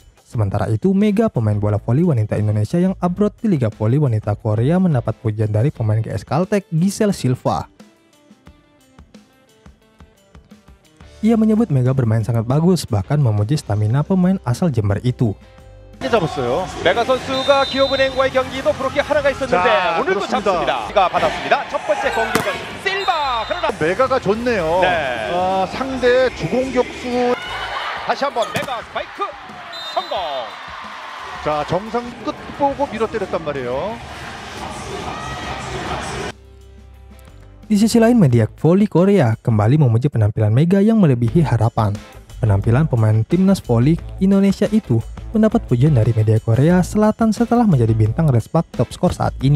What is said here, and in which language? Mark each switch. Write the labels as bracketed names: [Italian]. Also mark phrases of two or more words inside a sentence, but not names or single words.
[Indonesian] Sementara itu, Mega, pemain bola voli wanita Indonesia yang abroad di Liga Voli Wanita Korea, mendapat pujian dari pemain GS Caltech, Giselle Silva. Ia menyebut Mega bermain sangat bagus, bahkan memuji stamina pemain asal Jember itu. [Korean] 잡았어요. 메가 선수가 기업은행과의 경기도 브로킹 하나가 있었는데 오늘도 잡습니다. 가 받았습니다. 첫 번째 공격은 실바. 그러나 메가가 좋네요. 네. 상대의 주공격수. 다시 한번 메가 스파이크 성공. 자, 정상 끝 보고 밀어 때렸단 말이에요. [Indonesian] Di sisi lain, media voli Korea kembali memuji penampilan Mega yang melebihi harapan. Penampilan pemain timnas voli Indonesia itu mendapat pujian dari media Korea Selatan setelah menjadi bintang Red Spark top skor saat ini.